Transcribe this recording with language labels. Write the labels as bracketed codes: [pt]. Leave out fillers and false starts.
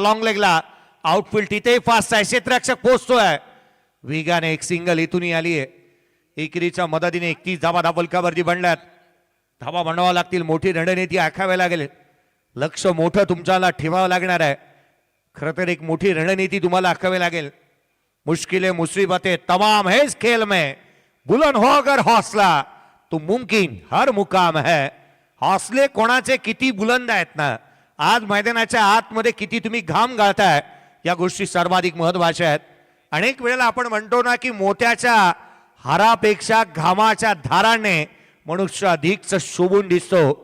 [mr] Long लेगला outfield तिथे fast आहे. क्षेत्ररक्षक पोहोचतोय वेगाने. एक सिंगल इथूनही आली आहे. एकेरीच्या मदतीने 31 धावा धापलकावरती बनल्यात. धावा बनवावं लागतील. मोठी रणनीती आखावी लागेल. लक्ष मोठं तुमच्याला ठेवावं लागणार आहे. खरं तर एक मोठी रणनीती तुम्हाला आखावी लागेल. [hi] मुश्किलें मुसीबतें तमाम है इस खेल में, बुलंद हो अगर हौसला तो मुमकिन हर मुकाम है. [mr] हौसले कोणाचे किती बुलंद आहेत ना, आज मैदानाच्या आतमध्ये किती तुम्ही घाम गाळताय, या गोष्टी सर्वाधिक महत्वाच्या आहेत. अनेक वेळेला आपण म्हणतो ना की मोत्याच्या हारापेक्षा घामाच्या धाराने मनुष्य अधिकच शोभून दिसतो.